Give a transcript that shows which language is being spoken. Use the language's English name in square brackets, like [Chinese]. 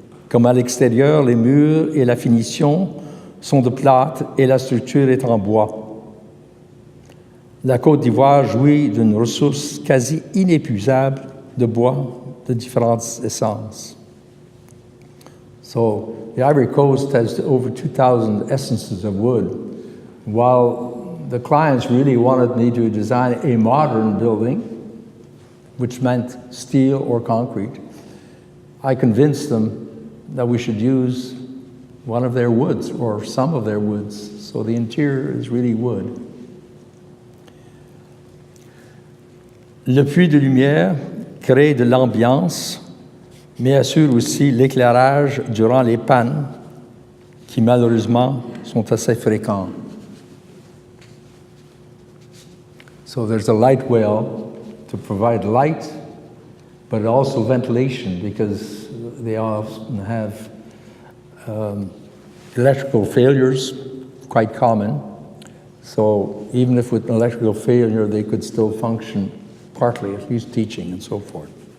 [French] Comme à l'extérieur, les murs et la finition sont de plâtre et la structure est en bois. La Côte d'Ivoire jouit d'une ressource quasi inépuisable de bois de différentes essences. [English] So the Ivory Coast has over 2,000 essences of wood. While the clients really wanted me to design a modern building, which meant steel or concrete, I convinced them that we should use one of their woods or some of their woods. So the interior is really wood. [French] Le puits de lumière crée de l'ambiance, mais assure aussi l'éclairage durant les pannes, qui malheureusement sont assez fréquentes. [English] So there's a light well to provide light, but also ventilation, because they often have electrical failures, quite common. So even if with an electrical failure, they could still function partly, at least teaching and so forth.